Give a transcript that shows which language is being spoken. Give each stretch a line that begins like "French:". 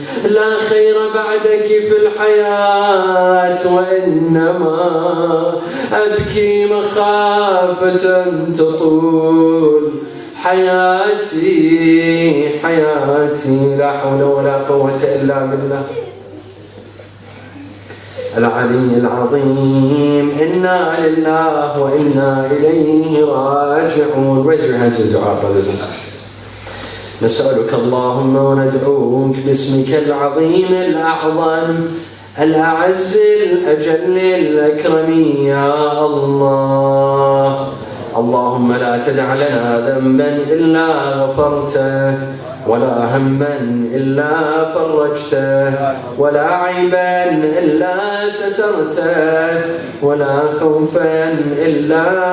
Arabic: لا خير بعدك في الحياة وإنما أبكي مخافة تطول حياتي لا حول ولا قوة إلا بالله العلي العظيم. إنا لله وإنا إليه راجعون.
English: Raise your hands in dua, brothers and sisters.
Arabic: نسألك اللهم وندعوك باسمك العظيم الأعظم الأعز الأجل الأكرم يا الله. اللهم لا تدع لنا ذنبا إلا غفرته ولا هما إلا فرجته ولا عيبا إلا سترته ولا خوفا إلا